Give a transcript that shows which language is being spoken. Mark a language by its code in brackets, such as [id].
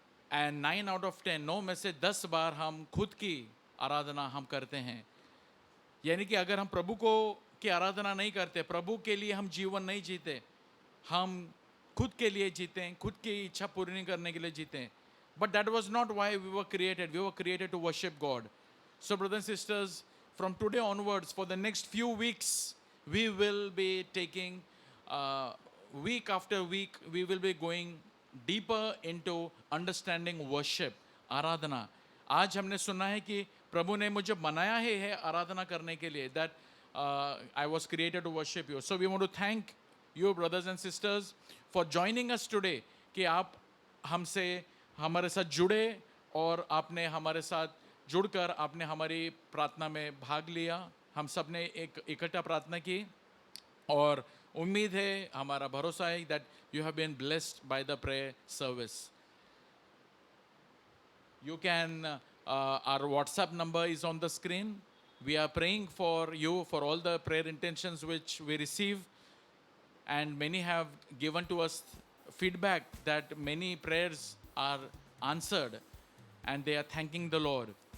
[en] and 9 out of 10, [hi] 9 में से 10 बार हम खुद की आराधना हम करते हैं। यानी कि अगर हम प्रभु की आराधना नहीं करते, प्रभु के लिए हम जीवन नहीं जीते, हम खुद के लिए जीतें, खुद की इच्छा पूरी करने के लिए जीतें. [en] But that was not why we were created. We were created to worship God. So brothers and sisters, from today onwards, for the next few weeks, we will be taking week after week, we will be going deeper into understanding worship, आराधना. [hi] आज हमने सुना है कि प्रभु ने मुझे बनाया है आराधना करने के लिए. [en] That I was created to worship you. So we want to thank you, brothers and sisters, for joining us today. [hi] कि आप हमसे हमारे साथ जुड़े और आपने हमारे साथ जुड़कर आपने हमारी प्रार्थना में भाग लिया. हम सब ने एक इकट्ठा प्रार्थना की और उम्मीद है, हमारा भरोसा है [en] that you have been blessed by the prayer service. You can, our WhatsApp number is on the screen. We are praying for you for all the prayer intentions which we receive, and many have given to us feedback that many prayers are answered and they are thanking the Lord.